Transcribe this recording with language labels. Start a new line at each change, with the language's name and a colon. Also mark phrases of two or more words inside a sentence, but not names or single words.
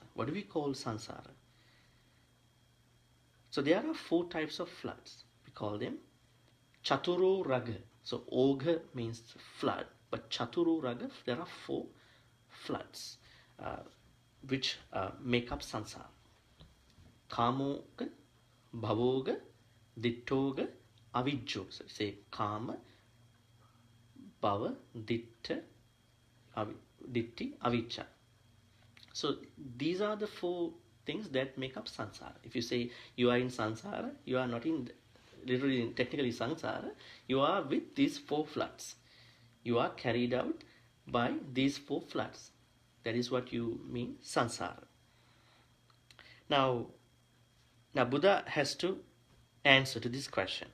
English: What do we call samsara? So there are four types of floods. We call them caturoragha. So ogha means flood, but caturoragha, there are four floods which make up samsara.
Pali: Kamoga, bhavoga, dittoga, avijjo.
English: So say
Pali: kama, bhava, ditta, ditti, avijja.
English: So these are the four things that make up samsara. If you say you are in samsara, you are not in literally technically samsara, you are with these four floods. You are carried out by these four floods. That is what you mean samsara. Now Buddha has to answer to this question.